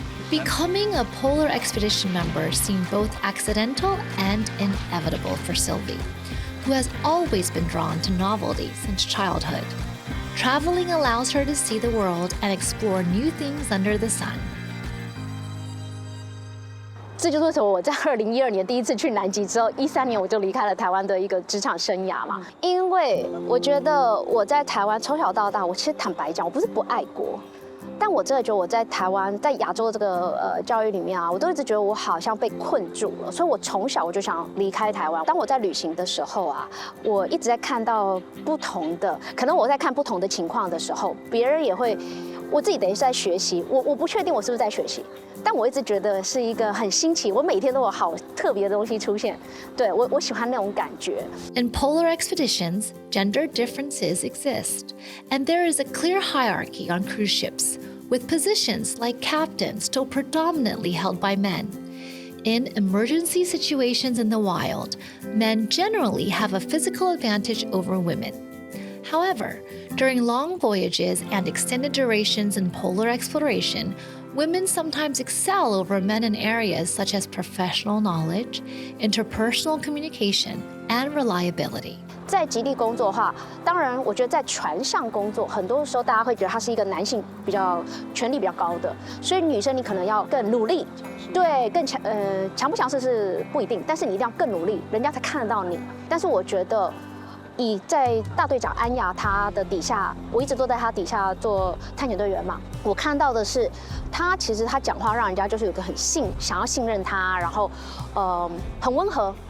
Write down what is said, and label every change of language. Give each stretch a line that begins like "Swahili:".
English: Becoming a polar expedition member seemed both accidental and inevitable for Sylvie, who has always been drawn to novelty since childhood. Traveling allows her to see the world and explore new things under the sun.
Chinese: 这就是为什么我在2012年第一次去南极之后，13年我就离开了台湾的一个职场生涯嘛。因为我觉得我在台湾从小到大，我其实坦白讲，我不是不爱国。但我真的觉得我在台湾，在亚洲这个教育里面啊，我都一直觉得我好像被困住了，所以我从小我就想离开台湾。当我在旅行的时候啊，我一直在看到不同的，可能我在看不同的情况的时候，别人也会，我自己等于是在学习。我不确定我是不是在学习，但我一直觉得是一个很新奇，我每天都有好特别的东西出现。对，我喜欢那种感觉。
English: In polar expeditions, gender differences exist, and there is a clear hierarchy on cruise ships, with positions like captain still predominantly held by men. In emergency situations in the wild, men generally have a physical advantage over women. However, during long voyages and extended durations in polar exploration, women sometimes excel over men in areas such as professional knowledge, interpersonal communication, and reliability.
Chinese: 在极地工作的话，当然，我觉得在船上工作，很多时候大家会觉得他是一个男性比较权力比较高的，所以女生你可能要更努力，对，更强，强不强势是不一定，但是你一定要更努力，人家才看得到你。但是我觉得，在大队长安雅他的底下，我一直都在他底下做探险队员嘛，我看到的是，他其实他讲话让人家就是有个想要信任他，然后，很温和。